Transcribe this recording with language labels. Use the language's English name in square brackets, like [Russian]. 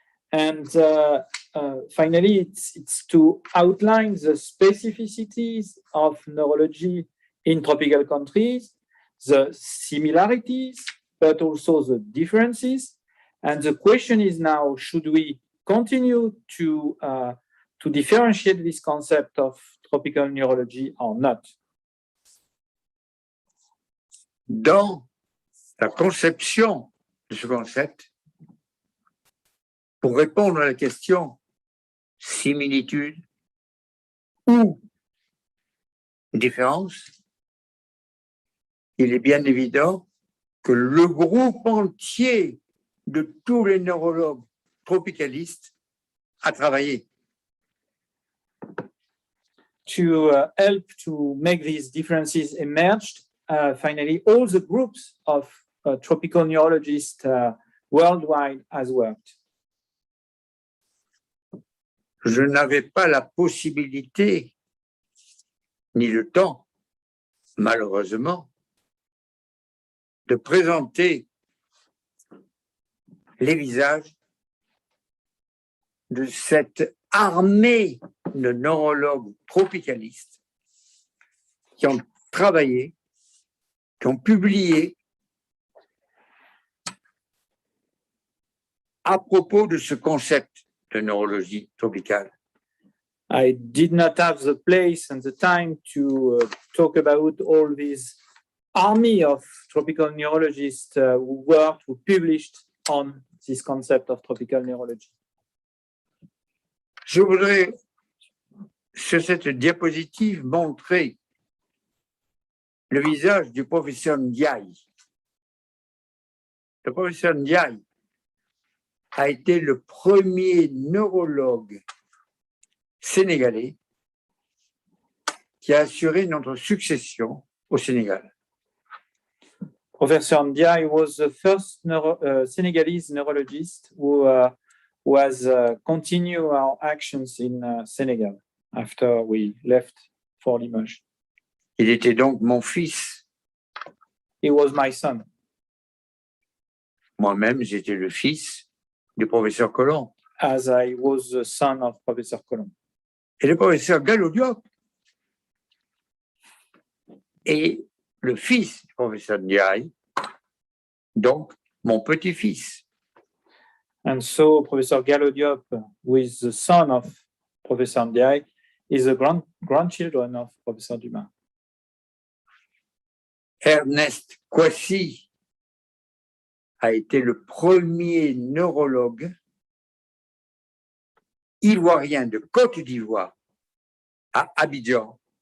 [English] And finally, it's to outline the specificities of neurology in tropical countries, the similarities, but also the differences. And the question is now, should we continue to differentiate this concept of tropical neurology or not? [French] Dans la conception de ce concept, pour répondre à la question similitude ou différence, il est bien évident que le groupe entier de tous les neurologues tropicalistes a travaillé. [English] To help to make these differences emerge, finally, all the groups of tropical neurologists worldwide has worked. [French] Je n'avais pas la possibilité ni le temps, malheureusement, de présenter les visages de cette armée de neurologues tropicalistes qui ont travaillé, qui ont publié à propos de ce concept de neurologie tropicale. [English] I did not have the place and the time to talk about all this army of tropical neurologists who worked, who published on this concept of tropical neurology. [French] Je voudrais, sur cette diapositive, montrer le visage du professeur Ndiaye. Le professeur Ndiaye a été le premier neurologue sénégalais qui a assuré notre succession au Sénégal. [English] Professor Ndiaye was the first Senegalese neurologist who has continued our actions in Senegal after we left for Limoges. [French] Il était donc mon fils. [English] He was my son. [French] Moi-même, j'étais le fils du professeur Colomb. [English] As I was the son of Professor Colomb. [French] Et le professeur Gallo Diop est le fils du professeur Ndiaye, donc mon petit-fils. [English] And so Professor Gallo Diop, who is the son of Professor Ndiaye, is the grandchildren of Professor Dumas. [French] Ernest Kwasi a été le premier neurologue ivoirien de Côte d'Ivoire à Abidjan.